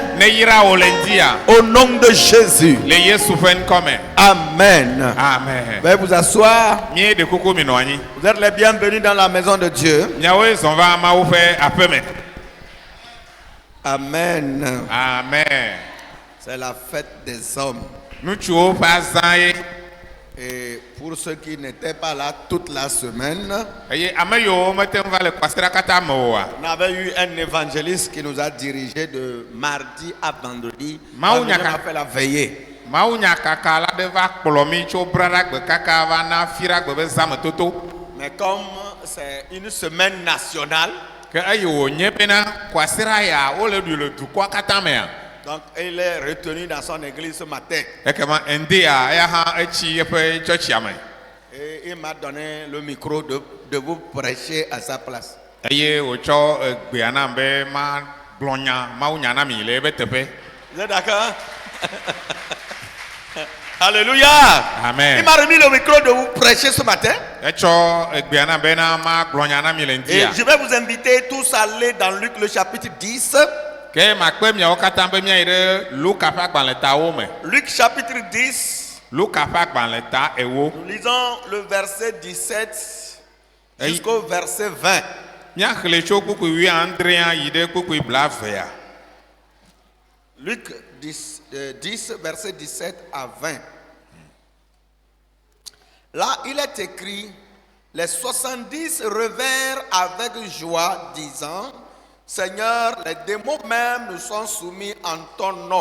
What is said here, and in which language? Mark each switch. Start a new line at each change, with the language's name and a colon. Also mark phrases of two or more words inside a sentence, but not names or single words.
French: Au nom de Jésus. Amen. Veuillez vous asseoir. Vous êtes les bienvenus dans la maison de Dieu. Amen. Amen. C'est la fête des hommes.
Ewe: Ŋutsuwo ƒe azã ye.
French: Et pour ceux qui n'étaient pas là toute la semaine,
Ewe: Eye ame yiwo mete ŋu va le kpasira katã me oa.
French: on avait eu un évangéliste qui nous a dirigé de mardi à vendredi. Maou Vendredi, on
Ewe: nyaka.
French: a fait la veillée.
Ewe: Mawunya kaka la ɖe va kplɔ mi tso braɖagbe kaka va na fiɖagbe be zãmetoto.
French: Mais comme c'est une semaine nationale,
Ewe: Ke eye wònye bena kpasira ya wole ɖui le dukɔa katã mea.
French: donc il est retenu dans son église ce matin.
Ewe: Ekema ŋdea eya hã etsi yeƒe tsɔtsia me.
French: Et il m'a donné le micro de vous prêcher à sa place.
Ewe: Eye wòtsɔ egbea nam be magblɔ nya mawunya na mi le eƒe teƒe.
French: Vous êtes d'accord? Alléluia. Amen. Il m'a remis le micro de vous prêcher ce matin.
Ewe: Etsɔ egbea nam bena magblɔ nya na mi le
French: Et
Ewe: ŋdia.
French: je vais vous inviter tous à aller dans Luc le chapitre 10.
Ewe: Ke makpe miawo katã be miayi ɖe Luka ƒe agbalẽtawo me.
French: Luc chapitre 10.
Ewe: Luka ƒe agbalẽta ewo.
French: Nous lisons le verset 17 jusqu'au verset 20.
Ewe: Míaxlẽ tso kpukpui 19 yi ɖe kpukpui 20.
French: Luc 10, verset 17 à 20. Là, il est écrit, les 70 revinrent avec joie, disant, Seigneur, les démons même nous sont soumis en ton nom.